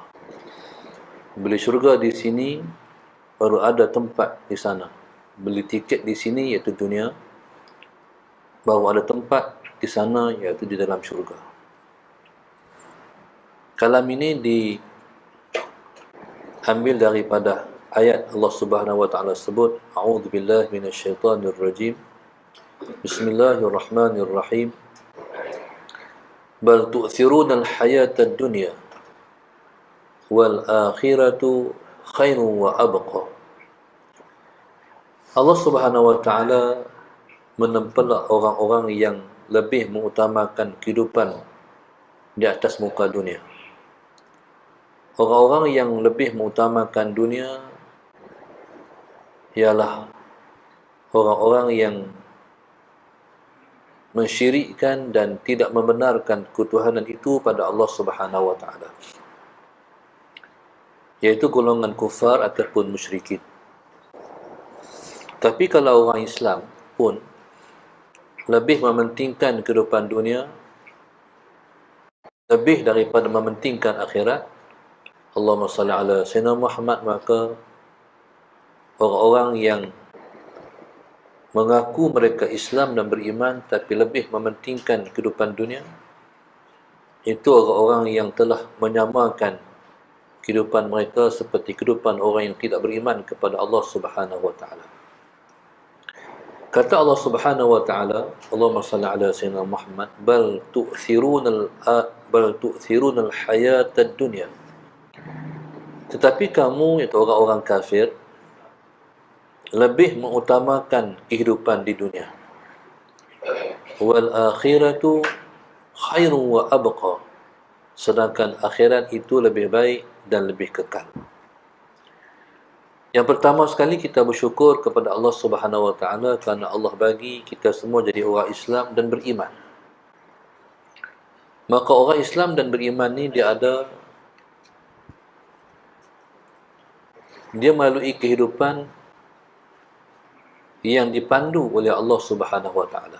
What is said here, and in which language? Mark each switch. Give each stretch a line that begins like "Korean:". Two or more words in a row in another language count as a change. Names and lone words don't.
Malay: Beli syurga di sini, baru ada tempat di sana. Beli tiket di sini, iaitu dunia, baru ada tempat di sana, iaitu di dalam syurga. Kalam ini diambil daripada ayat
Arabic: الله سبحانه وتعالى
Malay: sebut,
Arabic: أعوذ بالله من الشيطان الرجيم. بسم الله الرحمن الرحيم بل تؤثرون الحياة الدنيا والآخرة خير وأبقى. الله سبحانه وتعالى
Malay: menempelak orang-orang yang lebih mengutamakan kehidupan di atas muka dunia. Orang-orang yang lebih mengutamakan dunia ialah orang-orang yang mensyirikkan dan tidak membenarkan ketuhanan itu pada
Arabic: الله سبحانه وتعالى,
Malay: iaitu golongan kufar ataupun musyrikin. Tapi kalau orang Islam pun lebih mementingkan kehidupan dunia lebih daripada mementingkan akhirat,
Arabic: اللهم صل على سيدنا محمد,
Malay: maka orang-orang yang mengaku mereka Islam dan beriman tapi lebih mementingkan kehidupan dunia, itu orang-orang yang telah menyamakan kehidupan mereka seperti kehidupan orang yang tidak beriman kepada
Arabic: الله سبحانه وتعالى. Kata الله سبحانه وتعالى اللهم صل على سيدنا محمد بل تؤثرون الحياة الدنيا.
Malay: Tetapi kamu, iaitu orang-orang kafir, lebih mengutamakan kehidupan di dunia.
Arabic: والآخرة خير وأبقى.
Malay: Sedangkan akhirat itu lebih baik dan lebih kekal. Yang pertama sekali, kita bersyukur kepada
Arabic: الله سبحانه وتعالى
Malay: kerana Allah bagi kita semua jadi orang Islam dan beriman. Maka orang Islam dan beriman ni dia melalui kehidupan yang dipandu oleh
Arabic: الله سبحانه وتعالى.